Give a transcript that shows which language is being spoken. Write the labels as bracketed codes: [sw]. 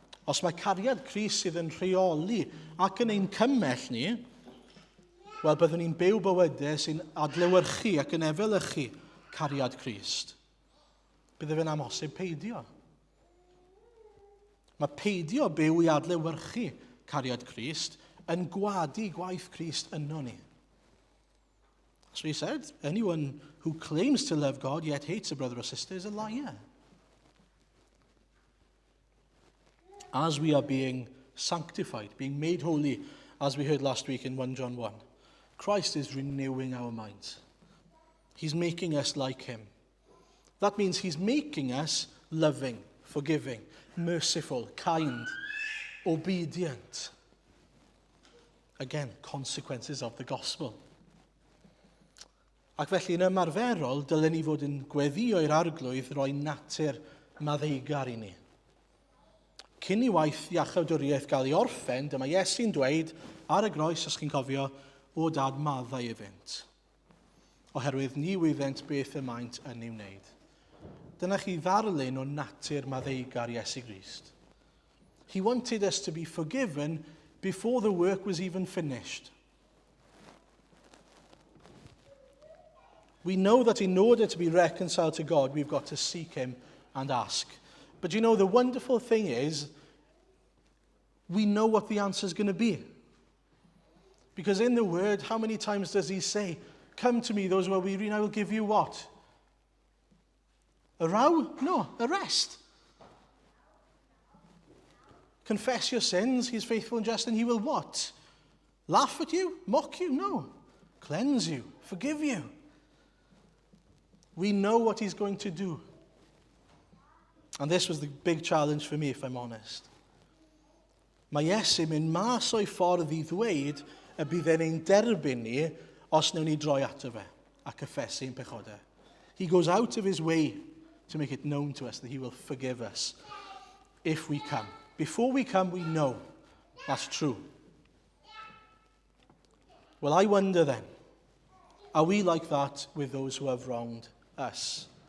[cy] Os mae cariad Crist sydd yn rheoli ac yn ein cymell ni, wel byddwn ni'n byw bywydau sy'n adlewyrchu ac yn efelychu cariad Crist. Bydde fe'n amhosib peidio. Mae peidio byw i adlewyrchu cariad Crist yn gwadu gwaith Crist yno ni. [en] So he said, anyone who claims to love God yet hates a brother or sister is a liar. As we are being sanctified, being made holy, as we heard last week in 1 John 1, Christ is renewing our minds. He's making us like him. That means he's making us loving, forgiving, merciful, kind, obedient. Again, consequences of the gospel. [cy] Ac felly yn ymarferol, dylen ni fod yn gweddio i'r arglwydd roi natur maddeigar i ni. Cyn i waith iachawdwriaeth gael ei orffen, dyma Iesu'n dweud ar y groes, os chi'n cofio, o dad maddau iddynt. Oherwydd ni wyddent beth y maent yn ei wneud. Dyna chi ddarlun o natur maddeigar Iesu Grist. [en] He wanted us to be forgiven before the work was even finished. We know that in order to be reconciled to God, we've got to seek him and ask. But you know, the wonderful thing is, we know what the answer is going to be. Because in the Word, how many times does he say, come to me, those who are weary, and I will give you what? A row? No, a rest. Confess your sins, he's faithful and just, and he will what? Laugh at you? Mock you? No. Cleanse you, forgive you. We know what he's going to do. And this was the big challenge for me, if I'm honest. [cy] Mae Iesu'n mynd mas o'i ffordd i ddweud y bydd e'n derbyn ni os newn ni droi ato fe a cyffesu'n pechodau. [en] He goes out of his way to make it known to us that he will forgive us if we come. Before we come, we know that's true. Well, I wonder then, are we like that with those who have wronged us?